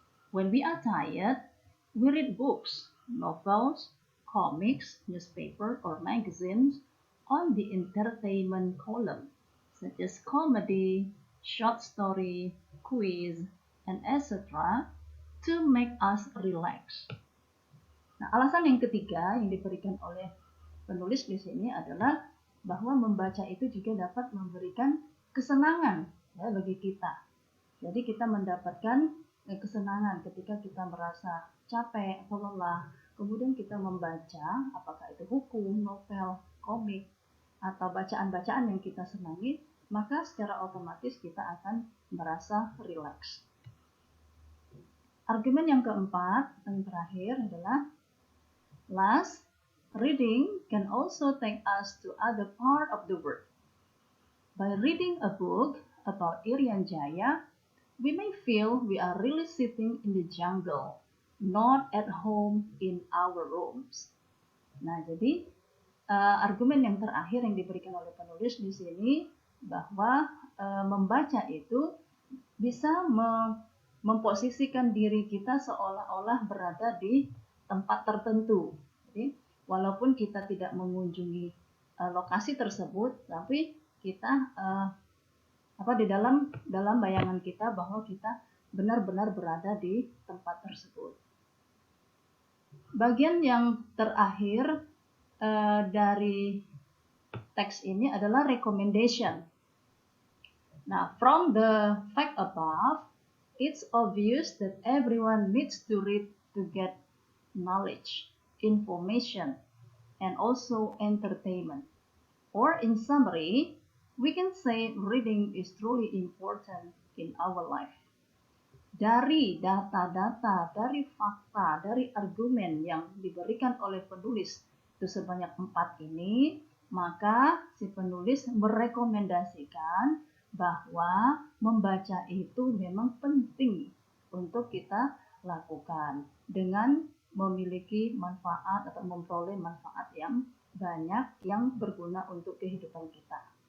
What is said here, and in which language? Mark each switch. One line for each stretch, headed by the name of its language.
English: When we are tired, we read books, novels, comics, newspaper, or magazines on the entertainment column, such as comedy, short story, quiz, and etc. to make us relax.
Indonesian: Nah, alasan yang ketiga yang diberikan oleh penulis di sini adalah bahwa membaca itu juga dapat memberikan kesenangan, ya, bagi kita. Jadi kita mendapatkan kesenangan ketika kita merasa capek atau lelah. Kemudian kita membaca, apakah itu buku, novel, komik, atau bacaan-bacaan yang kita senangi, maka secara otomatis kita akan merasa rileks. Argumen yang keempat, yang terakhir adalah
English: last, reading can also take us to other part of the world. By reading a book about Irian Jaya, we may feel we are really sitting in the jungle, not at home in our rooms.
Indonesian: Nah, jadi argumen yang terakhir yang diberikan oleh penulis di sini bahwa membaca itu bisa memposisikan diri kita seolah-olah berada di tempat tertentu. Jadi, walaupun kita tidak mengunjungi lokasi tersebut, tapi kita di dalam bayangan kita bahwa kita benar-benar berada di tempat tersebut. Bagian yang terakhir dari teks ini adalah recommendation.
English: Now, from the fact above, it's obvious that everyone needs to read to get knowledge, information, and also entertainment. Or in summary, we can say reading is truly important in our life.
Indonesian: Dari data-data, dari fakta, dari argumen yang diberikan oleh penulis itu sebanyak 4 ini, maka si penulis merekomendasikan bahwa membaca itu memang penting untuk kita lakukan dengan memiliki manfaat atau memperoleh manfaat yang banyak yang berguna untuk kehidupan kita.